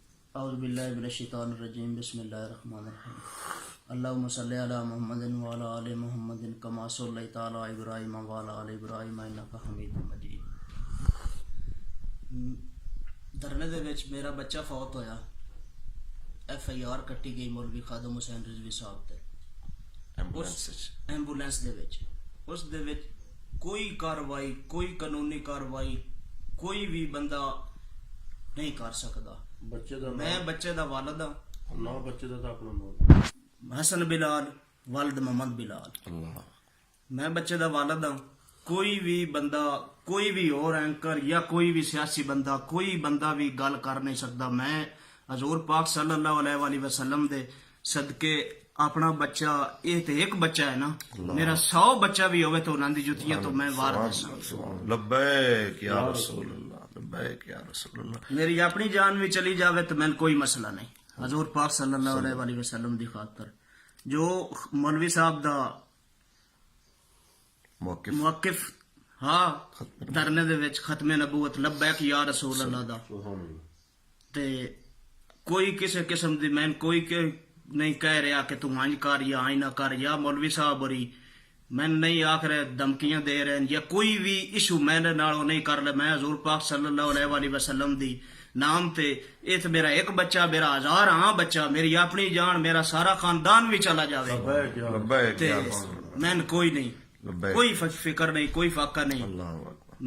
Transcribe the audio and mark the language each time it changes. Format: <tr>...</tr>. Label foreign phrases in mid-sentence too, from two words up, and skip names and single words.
<ar>أعوذ بالله من الشيطان الرجيم بسم الله الرحمن الرحيم اللهم صل على محمد وعلى آل محمد كما صليت على إبراهيم وعلى آل إبراهيم إنك حميد مجيد.</ar> <pa>دھرنے دے وچ میرا بچہ فوت ہویا، FIR کٹی گئی مولوی خادم حسین رضوی صاحب تے ایمبولینس دے وچ. اس دے وچ کوئی کارروائی، کوئی قانونی کارروائی کوئی بھی بندہ نہیں کر سکتا. میں بچے دا والد ہاں، نا بچے دا اپنا نام حسن بلال والد محمد بلال. میں بچے دا والد ہاں. کوئی بھی بندہ، کوئی بھی اور اینکر یا کوئی بھی سیاسی بندہ، کوئی بندہ بھی گل کر نہیں سکتا. میں حضور پاک</pa> <ar>صلى الله عليه وسلم</ar> <pa>دے صدقے اپنا بچہ، یہ تو ایک بچہ ہے نا، میرا 100 بچہ بھی ہووے تو اونہاں دی جتیاں توں میں وار دساں.</pa> <ar>لبيك يا رسول الله، لبيك يا رسول الله.</ar> <pa>میری اپنی جان بھی چلی جاوے تو مینوں کوئی مسئلہ نہیں. حضور پاک</pa> <ar>صلى الله عليه وسلم</ar> <pa>دی خاطر جو مولوی صاحب دا موقف ہاں دھرنے دے وچ ختم نبوت</pa> <ar>لبيك يا رسول الله</ar> <pa>دا، تے کوئی کسی قسم دی میں کوئی کے نہیں کہہ رہا کہ تو اینج کر یا اینج نا کر، یا مولوی صاحب اور میں نہیں آکھ رہے دھمکیاں دے رہے ہیں یا کوئی بھی ایشو مینوں نالوں نہیں کر لے. میں حضور پاک</pa> <ar>صلى الله عليه وسلم</ar> <pa>دی نام تے یہ تو میرا ایک بچہ، میرا 1000 ہاں بچہ، میری اپنی جان، میرا سارا خاندان بھی چلا جاوے تے مینوں کوئی نہیں، کوئی فکر نہیں، کوئی فاقہ نہیں.</pa>